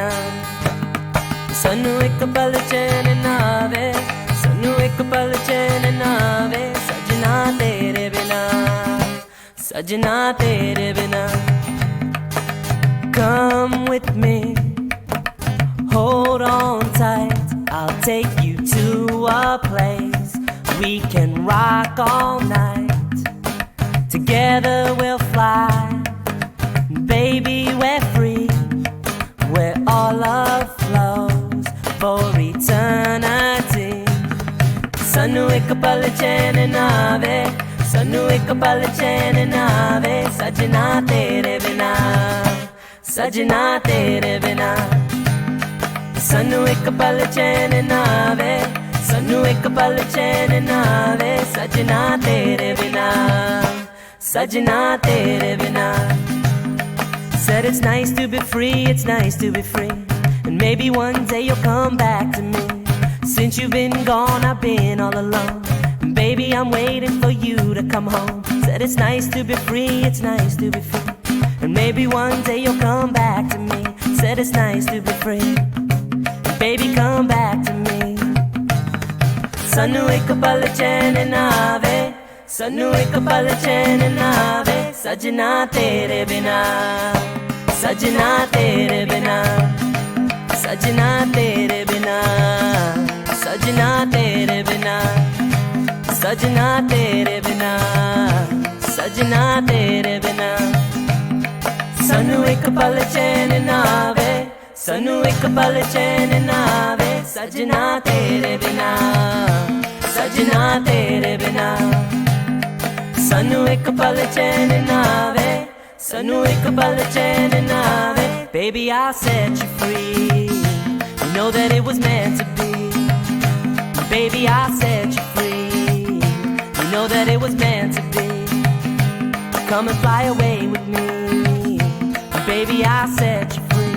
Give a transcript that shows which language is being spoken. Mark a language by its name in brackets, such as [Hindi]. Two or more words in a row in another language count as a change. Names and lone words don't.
[Punjabi] ਸਾਨੂੰ ਇੱਕ ਪਲ ਚੈਨ ਨਾ ਆਵੇ, ਸਾਨੂੰ ਇੱਕ ਪਲ ਚੈਨ ਨਾ ਆਵੇ, ਸਜਣਾ ਤੇਰੇ ਬਿਨਾ, ਸਜਣਾ ਤੇਰੇ ਬਿਨਾ। [English] Come with me, hold on tight, I'll take you to a place we can rock all night. Together we'll fly, baby we're free, where all love flows for eternity. [Punjabi] ਸਾਨੂੰ ਇੱਕ ਪਲ ਚੈਨ ਨਾ ਆਵੇ, ਸਾਨੂੰ ਇੱਕ ਪਲ ਚੈਨ ਨਾ ਆਵੇ, ਸਜਣਾ ਤੇਰੇ ਬਿਨਾ, ਸਜਣਾ ਤੇਰੇ ਬਿਨਾ. ਸਾਨੂੰ ਇੱਕ ਪਲ ਚੈਨ ਨਾ ਆਵੇ, ਸਾਨੂੰ ਇੱਕ ਪਲ ਚੈਨ ਨਾ ਆਵੇ, ਸਜਣਾ ਤੇਰੇ ਬਿਨਾ, ਸਜਣਾ ਤੇਰੇ ਬਿਨਾ. [English] Said it's nice to be free, it's nice to be free, and maybe one day you'll come back to me. Since you've been gone, I've been all alone, and baby I'm waiting for you to come home. Said it's nice to be free, it's nice to be free, and maybe one day you'll come back to me. Said it's nice to be free, and baby come back to me. [Punjabi] ਸਾਨੂੰ ਇੱਕ ਪਲ ਚੈਨ ਨਾ ਆਵੇ, ਸਾਨੂੰ ਇੱਕ ਪਲ ਚੈਨ ਨਾ ਆਵੇ, ਸਜਣਾ ਤੇਰੇ ਬਿਨਾ, ਸਜਣਾ ਤੇਰੇ ਬਿਨਾ, ਸਜਣਾ ਤੇਰੇ ਬਿਨਾ, ਸਜਣਾ ਤੇਰੇ ਬਿਨਾ, ਸਜਣਾ ਤੇਰੇ ਬਿਨਾ, ਸਜਣਾ ਤੇਰੇ ਬਿਨਾ. ਸਾਨੂੰ ਇੱਕ ਪਲ ਚੈਨ ਨਾ ਆਵੇ, ਸਾਨੂੰ ਇੱਕ ਪਲ ਚੈਨ ਨਾ ਆਵੇ, ਸਜਣਾ ਤੇਰੇ ਬਿਨਾ, ਸਜਣਾ ਤੇਰੇ ਬਿਨਾ। ਸਾਨੂੰ ਇੱਕ ਪਲ ਚੈਨ ਨਾ ਆਵੇ, ਸਾਨੂੰ ਇੱਕ ਪਲ ਚੈਨ ਨਾ ਆਵੇ। [English] Baby, I'll set you free, you know that it was meant to be. Baby, I'll set you free, you know that it was meant to be. Come and fly away with me, baby, I'll set you free.